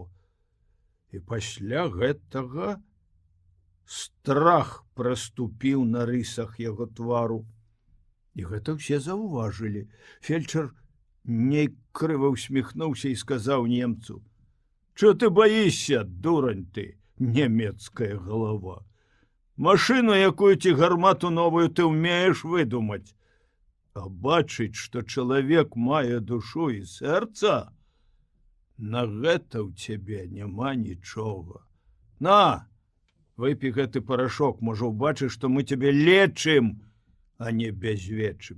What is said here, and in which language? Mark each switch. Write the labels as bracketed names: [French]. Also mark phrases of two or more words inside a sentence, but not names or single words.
[Belarusian] І пасля гэтага страх праступіў на рысах яго твару. І гэта ўсе заўважылі. Фельчар нейк крыва ўсміхнуўся і сказаў немцу: [Russian] «Чо ты боишься, дурань ты, немецкая голова? [Belarusian] Машину якую ці гармату новую ты умеешь выдумать? А бачыць, што чалавек мае душу і сэрца, на гэта ў цябе няма нічога. На, выпі гэты парашок, можа, убачыш, што мы цябе лечым, а не бязвечым».